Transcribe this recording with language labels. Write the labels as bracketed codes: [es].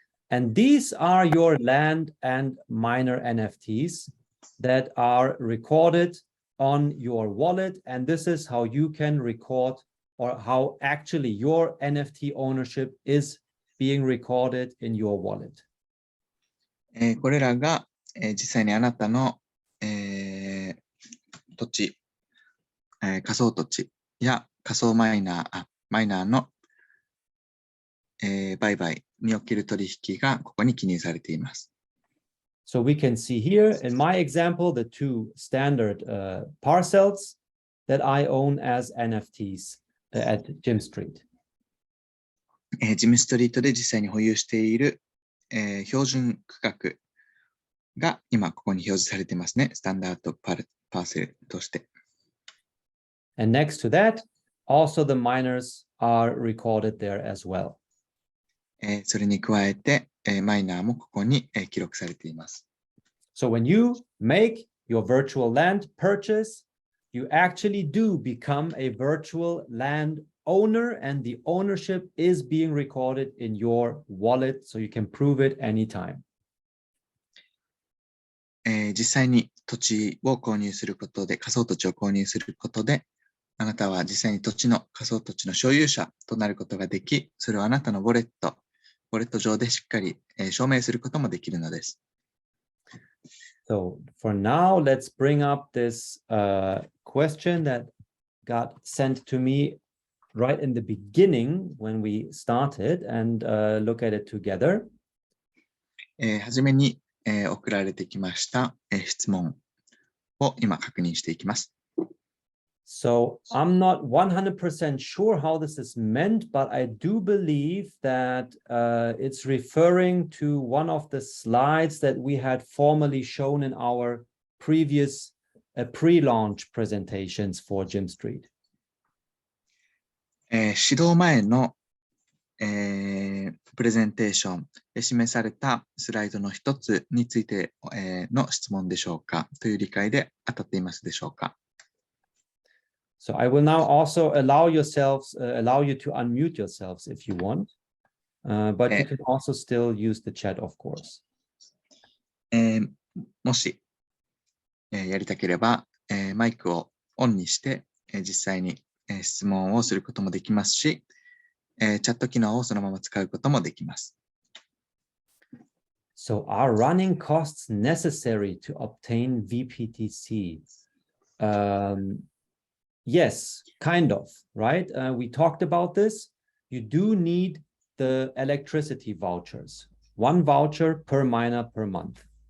[en] And these are your land and miner NFTs that are recorded on your wallet. And this is how you can record or how actually your NFT ownership is being recorded in your wallet. [ja] これらが、実際にあなたの、土地、仮想土地や仮想マイナーの、売買における取引がここに記入されています。 [en] So we can see here in my example, the two standard parcels that I own as NFTs at Gym Street. [ja] ジムストリートで実際に保有している、標準区画が今ここに表示されていますね。スタンダードパーセルとして。 [en] And next to that, also the miners are recorded there as well. [ja] それに加えて、マイナーもここに、記録されています。 [en] So when you make your virtual land purchase, you actually do become a virtual land owner, and the ownership is being recorded in your wallet, so you can prove it anytime. [ja] 実際に土地を購入することで、仮想土地を購入することで、あなたは実際に仮想土地の所有者となることができ、それをあなたのウォレット上でしっかり、証明することもできるのです。 [en] So for now, let's bring up this question that got sent to me right in the beginning when we started and look at it together. [ja] はじめに、送られてきました、質問を今確認していきます。 [en] So I'm not 100% sure how this is meant, but I do believe that it's referring to one of the slides that we had formerly shown in our previous pre-launch presentations for Jim Street. [ja] 指導前の、プレゼンテーションで示されたスライドの一つについて、の質問でしょうかという理解で当たっていますでしょうか。 [en] So I will now also allow you to unmute yourselves if you want, but you can also still use the chat, of course. [ja] もし、やりたければ、マイクをオンにして、実際に、質問をすることもできますし、チャット機能をそのまま使うこともできます。 [en] So are running costs necessary to obtain VBTC? Yes, kind of, right? We talked about this. You do need the electricity vouchers. One voucher per miner per month.